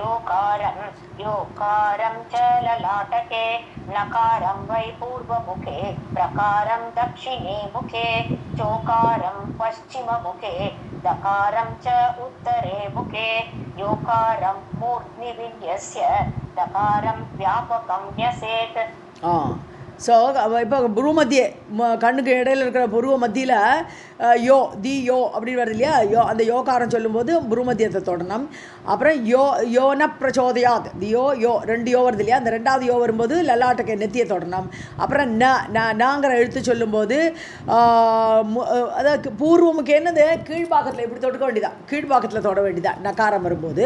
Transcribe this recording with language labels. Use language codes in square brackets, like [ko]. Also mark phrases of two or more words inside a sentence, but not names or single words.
[sa] योकारं च ललाटके नकारं वै पूर्वमुखे प्रकारं दक्षिणे मुखे चोकारं पश्चिममुखे दकारं च उत्तरे मुखे योकारं मूर्ध्नि विन्यस्य दकारं व्यापकं न्यसेत्. [ta] ஸோ இப்போ புருவமத்தியே கண்ணுக்கு இடையில் இருக்கிற புருவ மத்தியில் யோ அப்படின்னு வருது இல்லையா. அந்த யோகாரம் சொல்லும்போது புருமத்தியத்தை தொடரணும். அப்புறம் [sa] यो नः प्रचोदयात् [ta] யோ ரெண்டு யோ வருது இல்லையா. அந்த ரெண்டாவது யோ வரும்போது லலாட்டக்கை நெத்தியை தொடரணும். அப்புறம் நாங்கிற எழுத்து சொல்லும்போது அதாவது பூர்வமுக்கு என்னது கீழ்பாக்கத்தில் இப்படி தொடுக்க வேண்டியதான், கீழ்பாக்கத்தில் தொட வேண்டியதான் நகாரம் வரும்போது.